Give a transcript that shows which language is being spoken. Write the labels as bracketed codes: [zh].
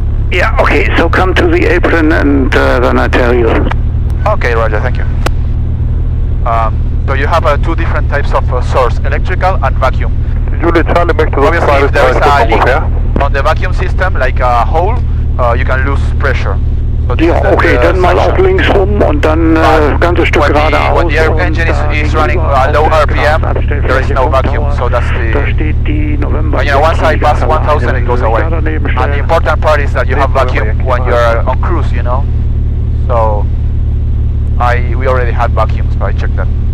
[en] Yeah, okay, so come to the apron and then I tell you. Okay, Roger, thank you. So you have two different types of source, electrical and vacuum. Julie Charlie, back to the Obviously, if there is a leak on the vacuum system, like a hole, you can lose pressure. So [de] Ja, okay, dann mal auf links rum und dann ganzes Stück geradeaus. [en] When the air engine is running low RPM, there is no vacuum, so that's the... [de] Da steht die November... [en] But you know, once I pass 1000, it goes away. And the important part is that you have vacuum when you're on cruise, you know? So, we already had vacuum, so I checked that.